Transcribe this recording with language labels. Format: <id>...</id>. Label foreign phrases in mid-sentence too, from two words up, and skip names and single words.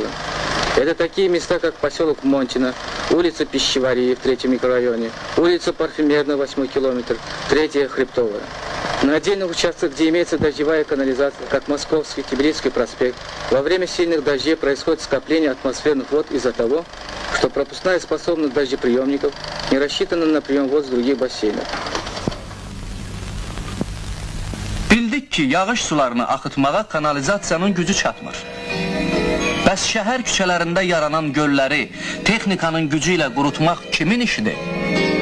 <ru>Это такие места, как поселок Монтина, улица Пищеварии в 3 микрорайоне, улица Парфюмерная, 8 километр, 3 Хребтовая. На отдельных участках, где имеется дождевая канализация, как Московский, Тибридский проспект, во время сильных дождей происходит скопление атмосферных вод из-за того, что пропускная способность дождеприемников не рассчитана на прием вод с других бассейнов.</ru> <az>Bildik ki, yağış sularını axıtmağa kanalizasiyanın gücü çatmır. Bəs şəhər küçələrində yaranan gölləri texnikanın gücü ilə qurutmaq kimin işidir?</az>